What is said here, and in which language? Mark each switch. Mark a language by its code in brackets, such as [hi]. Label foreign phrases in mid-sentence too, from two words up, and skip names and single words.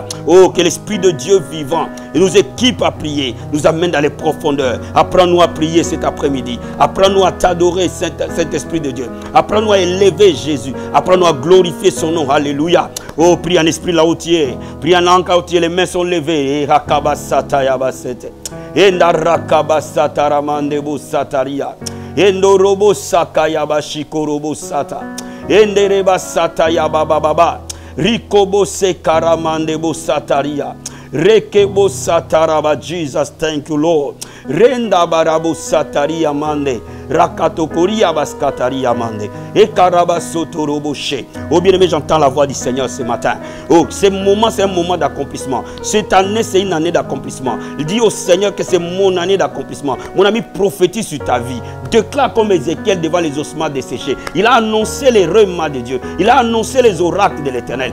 [fr] Oh, que l'Esprit de Dieu vivant nous équipe à prier, nous amène dans les profondeurs. Apprends-nous à prier cet après-midi. Apprends-nous à t'adorer, Saint-Esprit de Dieu. Apprends-nous à élever Jésus. Apprends-nous à glorifier son nom. Alléluia. Oh, prie en esprit là où tu es. Prie en langue là où tu es. Les mains sont levées. Endorobo sakaya bashikorobo sata. Endereba sata ya baba baba. Rikobo sekaramande bo sataria. Rekebo sataraba. [en] Jesus, thank you, Lord. Renda barabo sataria mande. Rakatokoria baskataria mande. Ekaraba sotoroboshe. [fr] Oh bien-aimé, j'entends la voix du Seigneur ce matin. Oh, ce moment, c'est un moment d'accomplissement. Cette année, c'est une année d'accomplissement. Il dit au Seigneur que c'est mon année d'accomplissement. Mon ami, prophétise sur ta vie. déclare comme Ézéchiel devant les ossements desséchés. Il a annoncé les remats de Dieu. Il a annoncé les oracles de l'Éternel.